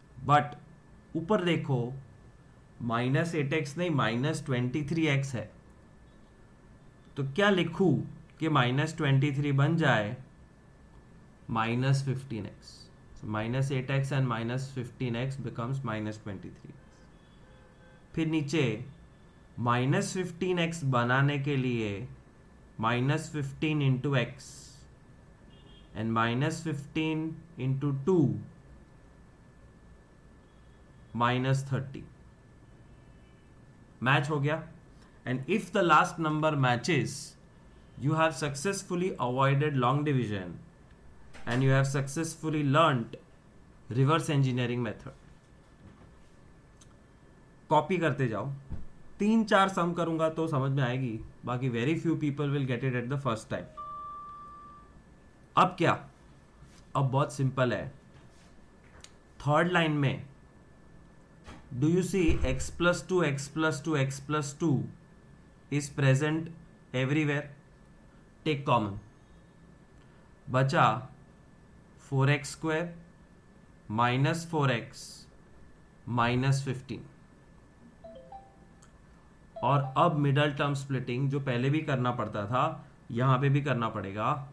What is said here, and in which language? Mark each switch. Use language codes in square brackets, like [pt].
[hi] But ऊपर देखो, -8x नहीं -23x है. तो क्या लिखूं कि -23 बन जाए -15x. [en] So minus 8x and minus 15x becomes minus 23x. [hi] फिर नीचे [en] minus 15x [hi] बनाने के लिए [en] minus 15 into x and minus 15 into 2 minus 30. [hi] Match हो गया. [en] And if the last number matches, you have successfully avoided long division and you have successfully learnt reverse engineering method. [hi] Copy करते जाओ. [en] 3-4 [hi] सम करूंगा तो समझ में आएगी, बाकी [en] Very few people will get it at the first time. [hi] अब क्या? अब बहुत सिंपल है. [en] Third line में do you see x plus 2 x plus 2 x plus 2 is present everywhere? Take common. [hi] बचा [en] 4x square minus 4x minus 15. [hi] और अब middle term splitting जो पहले भी करना पड़ता था यहां पे भी करना पड़ेगा.